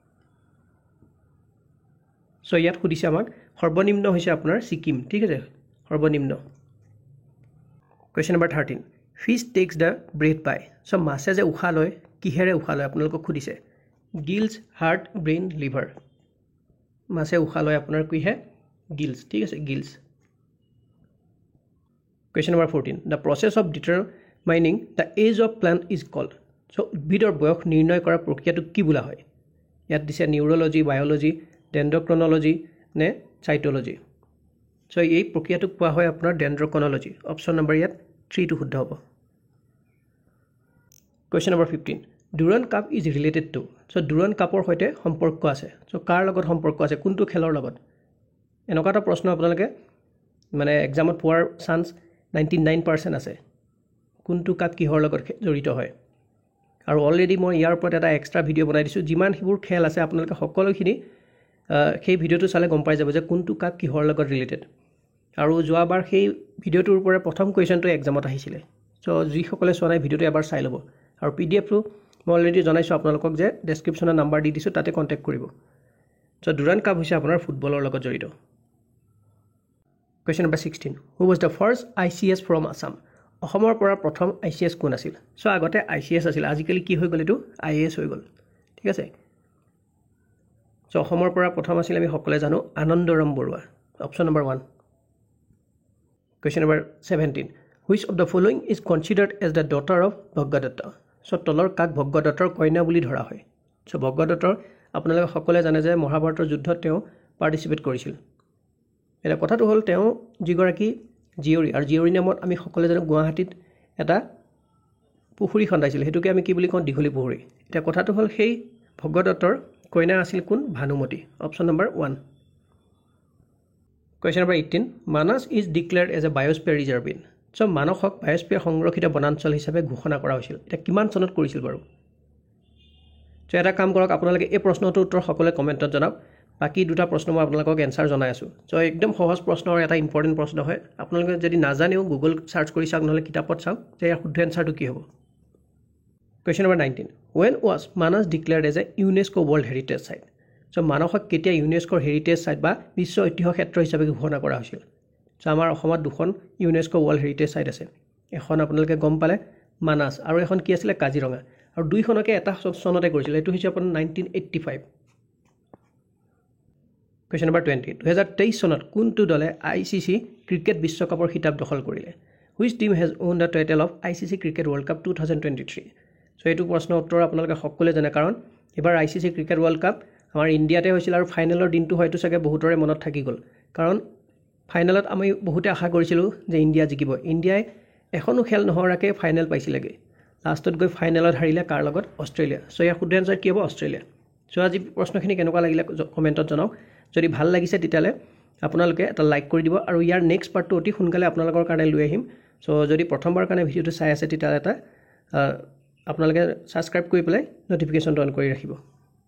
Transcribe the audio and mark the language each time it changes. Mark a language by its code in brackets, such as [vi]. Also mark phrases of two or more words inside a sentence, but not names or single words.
[as] সো ইয়াত খুদিছে আমাক সৰ্বনিম্ন হৈছে আপোনাৰ ছিকিম ঠিক আছে সৰ্বনিম্ন [en] question number 13 fish takes the breath by [as] সো মাছে যে উশাহ লয় কিহেৰে উশাহ লয় আপোনালোকক খুদিছে গিলছ হাৰ্ট ব্ৰেইন লিভাৰ মাছে উশাহ লয় আপোনাৰ কিহে গিলছ ঠিক আছে গিলছ [en] Question number 14. The process of determining the age of plant is called. [as] So, উদ্ভিদৰ বয়স নিৰ্ণয় কৰা প্ৰক্ৰিয়াটো কি বোলা হয় ইয়াত দিছে নিউৰলজি বায়োলজি ডেন্ড্ৰক্ৰনলজি নে চাইটোলজি সো এই প্ৰক্ৰিয়াটোক কোৱা হয় আপোনাৰ ডেন্ড্ৰক্ৰনলজি [en] option number [as] ইয়াত 3 টো শুদ্ধ হ'ব [en] Question number 15. Durand Cup is related to. [as] So, Durand Cupৰ সৈতে সম্পৰ্ক আছে সো কাৰ লগত সম্পৰ্ক আছে কোনটো খেলৰ লগত এনেকুৱা এটা প্ৰশ্ন আপোনালোকে মানে এক্সামত পোৱাৰ চান্স 99% আছে কোনটো কাপ কিহৰ লগত জড়িত হয় আৰু অলৰেডি মই ইয়াৰ ওপৰত এটা এক্সট্ৰা ভিডিঅ' বনাই দিছোঁ যিমান হিবোৰ খেল আছে আপোনালোকে সকলোখিনি সেই ভিডিঅ'টো চালে গম পাই যাব যে কোনটো কাপ কিহৰ লগত ৰিলেটেড আৰু যোৱাবাৰ সেই ভিডিঅ'টোৰ পৰা প্ৰথম কুৱেশ্যনটো এক্সামত আহিছিলে সো যিসকলে চোৱা নাই ভিডিঅ'টো এবাৰ চাই ল'ব আৰু পিডিএফটো মই অলৰেডি জনাইছোঁ আপোনালোকক যে ডেছক্ৰিপশ্যনত নাম্বাৰ দি দিছোঁ তাতে কণ্টেক্ট কৰিব সো ডুৰাণ্ড কাপ হৈছে আপোনাৰ ফুটবলৰ লগত জড়িত [en] Question number 16. Who was the first ICS from Assam? [as] অসমৰ পৰা প্ৰথম ICS কোন আছিল সো আগতে ICS আছিল আজিকালি কি হৈ গ'ল এটো IAS হৈ গ'ল ঠিক আছে সো অসমৰ পৰা প্ৰথম আছিল আমি সকলে জানো আনন্দৰাম বৰুৱা [en] option number 1 Question number 17. Which of the following is considered as the daughter of [as] ভগ্যদত্ত সো তলৰ কাক ভগ্যদত্তৰ কন্যা বুলি ধৰা হয় সো ভগ্যদত্তৰ আপোনালোকে সকলে জানে যে মহাভাৰতৰ যুদ্ধত তেওঁ পাৰ্টিসিপেট কৰিছিল এটা কথাটো হ'ল তেওঁ যিগৰাকী জিয়ৰী আৰু জিয়ৰী নামত আমি সকলে জানো গুৱাহাটীত এটা পুখুৰী খন্দাইছিল হেতুকে আমি কি বুলি কওঁ দীঘলী পুখুৰী এটা কথাটো হ'ল সেই ভগ্যদত্তৰ কন্যা আছিল কোন ভানুমতি [en] option number 1 Question number 18 Manas is declared as a biosphere reserve in [as] সো মানসক বায়োস্ফিয়াৰ সংৰক্ষিত বনাঞ্চল হিচাপে ঘোষণা কৰা হৈছিল এটা কিমান চনত কৰিছিল বাৰু সো এটা কাম কৰক আপোনালোকে এই প্ৰশ্নটোৰ উত্তৰ সকলে কমেণ্টত জনাওক বাকি দুটা প্ৰশ্ন মই আপোনালোকক এনসাৰ জনাই আছো সো একদম সহজ প্ৰশ্ন আৰু এটা ইম্পৰ্টেন্ট প্ৰশ্ন হয় আপোনালোকে যদি নাজানেও গুগল সাৰ্চ কৰি চাওক নহলে কিতাপত চাওক যে ইয়াৰ শুদ্ধ এনসাৰটো কি হ'ব [en] Question number 19 When was Manas declared as a UNESCO World Heritage Site [as] সো মানসক কেতিয়া ইউনেস্কোৰ [en] heritage site [as] বা বিশ্ব ঐতিহ্য ক্ষেত্ৰ হিচাপে ঘোষণা কৰা হৈছিল সো আমাৰ অসমত দুখন [en] UNESCO World Heritage Site [as] আছে এখন আপোনালোকে গম পালে মানাস আৰু এখন কি আছিল কাজিৰঙা আৰু দুইখনকে এটা চনতে কৰিছিল এটো হৈছে আপোনাৰ 1985 [en] Question number 20 [as] 2023 চনত কোনটো দলে ICC ক্ৰিকেট বিশ্বকাপৰ খিতাপ দখল কৰিলে [en] Which team has won the title of ICC Cricket World Cup 2023 [as] সো এটো প্ৰশ্ন উত্তৰ আপোনালোকে সকলে জানে কাৰণ এবাৰ ICC Cricket World Cup আমাৰ ইন্ডিয়াতে হৈছিল আৰু ফাইনেলৰ দিনটো হয়তো চাগে বহুতৰে মনত থাকি গ'ল কাৰণ ফাইনেলত আমি বহুতে আশা কৰিছিলো যে ইন্ডিয়া জিকিব ইন্ডিয়াই এখনো খেল নহৰাকে ফাইনেল পাইছিলেগে লাষ্টত গৈ ফাইনেলত হাৰিলে কাৰ লগত অষ্ট্ৰেলিয়া সো ইয়াৰ শুদ্ধ আনসাৰ কি হ'ব অষ্ট্ৰেলিয়া সো আজি প্ৰশ্নখিনি কেনেকুৱা লাগিলে কমেণ্টত জনাওক যদি ভাল লাগিছে তেতিয়ালে আপোনালোকে এটা লাইক কৰি দিব আৰু ইয়াৰ নেক্সট পাৰ্টটো অতি সোনকালে আপোনালোকৰ কাৰণে লৈ আহিম সো যদি প্ৰথমবাৰ কাৰণে ভিডিঅটো চাই আছে তেতিয়ালে এটা আপোনালোকে সাবস্ক্ৰাইব কৰি পেলাই নটিফিকেশনটো অন কৰি ৰাখিব